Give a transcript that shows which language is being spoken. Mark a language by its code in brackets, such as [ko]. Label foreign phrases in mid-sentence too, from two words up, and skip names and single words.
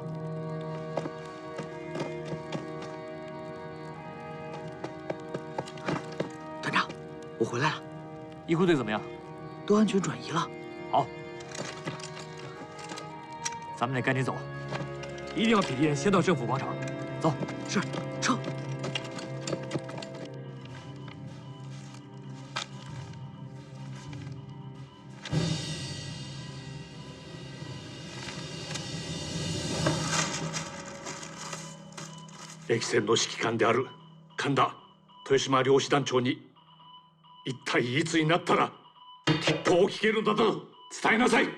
[zh] 团长，我回来了。义库队怎么样？都安全转移了。好，咱们得赶紧走，一定要比敌人先到政府广场。走。是，撤。 [ja] 歴戦の指揮官である神田豊島漁師団長に一体いつになったら鉄砲を聞けるのだと伝えなさい。